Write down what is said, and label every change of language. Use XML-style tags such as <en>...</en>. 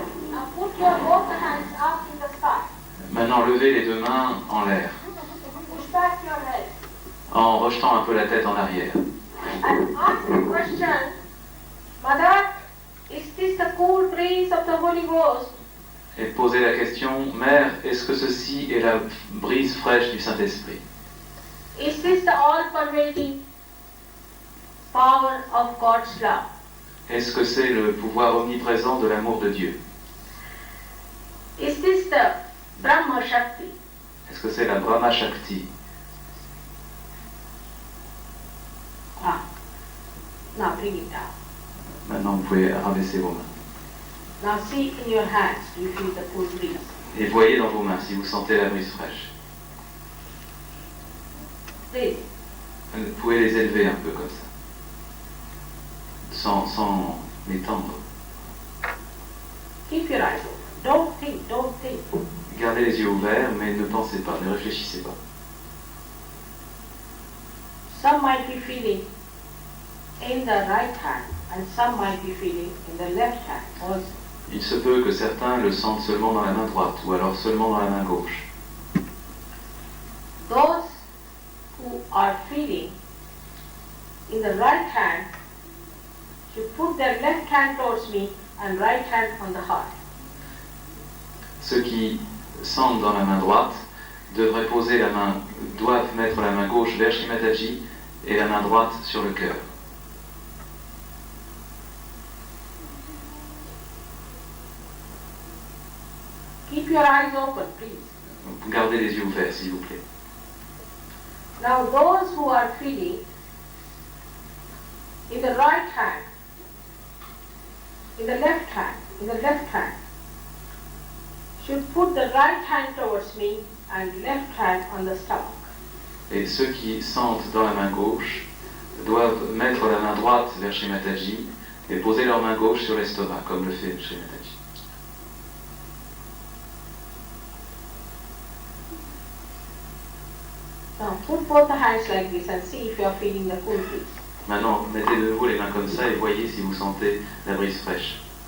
<en>Now put your both hands up in the sky.</en> <fr>Maintenant, levez les deux mains en l'air,</fr> <en>Push back your head.</en> <fr>en rejetant un peu la tête en arrière.</fr> <en>And ask the question, Mother, is this the cool breeze of the Holy Ghost?</en> <fr>Et posez la question, Mère, est-ce que ceci est la brise fraîche du Saint-Esprit?</fr> <en>Is this the all-pervading power of God's love?</en> <fr>Est-ce que c'est le pouvoir omniprésent de l'amour de Dieu?</fr> <en>Is this the Brahma Shakti?</en> <fr>Est-ce que c'est la Brahma Shakti?</fr> <en>Now bring it down.</en> <fr>Maintenant, vous pouvez rabaisser vos mains.</fr> <en>Now see in your hands, do you feel the cool breeze?</en> <fr>Et voyez dans vos mains si vous sentez la brise fraîche.</fr> <en>Breathe.</en> <fr>Vous pouvez les élever un peu comme ça, sans m'étendre.</fr> <en>Keep your eyes open. Don't think, don't think.</en> <fr>Gardez les yeux ouverts, mais ne pensez pas, ne réfléchissez pas.</fr> <en>Some might be feeling in the right hand and some might be feeling in the left hand also.</en> <fr>Il se peut que certains le sentent seulement dans la main droite ou alors seulement dans la main gauche.</fr> <en>Those who are feeling in the right hand should put their left hand towards me and right hand on the heart.</en> <fr>Ceux qui sentent dans la main droite doivent mettre la main gauche vers Shri Mataji et la main droite sur le cœur.</fr> <en>Keep your eyes open, please.</en> <fr>Donc, gardez les yeux ouverts, s'il vous plaît.</fr> <en>Now those who are feeling in the right hand, in the left hand, should put the right hand towards me and left hand on the stomach.</en> <fr>Et ceux qui sentent dans la main gauche doivent mettre la main droite vers Shri Mataji et poser leur main gauche sur l'estomac, comme le fait Shri Mataji.</fr> <en>Now put both the hands like this and see if you are feeling the cool breeze.</en> <fr>Maintenant, mettez de nouveau les mains comme ça et voyez si vous sentez la brise fraîche.</fr>